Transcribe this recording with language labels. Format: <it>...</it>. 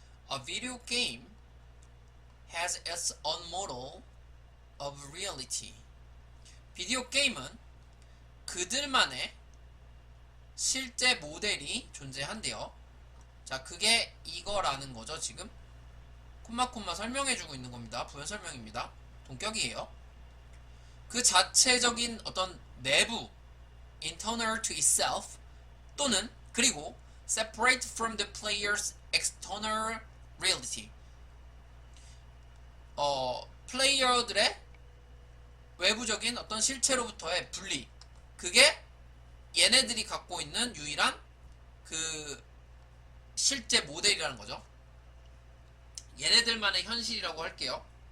<en>A video game has its own model of reality.</en> <ko>비디오 게임은 그들만의 실제 모델이 존재한대요. 자, 그게 이거라는 거죠. 지금 콤마 설명해주고 있는 겁니다. 부연 설명입니다. 동격이에요. 그 자체적인 어떤 내부</ko> <en>internal to itself</en> <ko>또는 그리고</ko> <en>separate from the player's external reality.</en> <ko>플레이어들의 외부적인 어떤 실체로부터의 분리. 그게 얘네들이 갖고 있는 유일한 그 실제 모델이라는 거죠. 얘네들만의 현실이라고 할게요.</ko>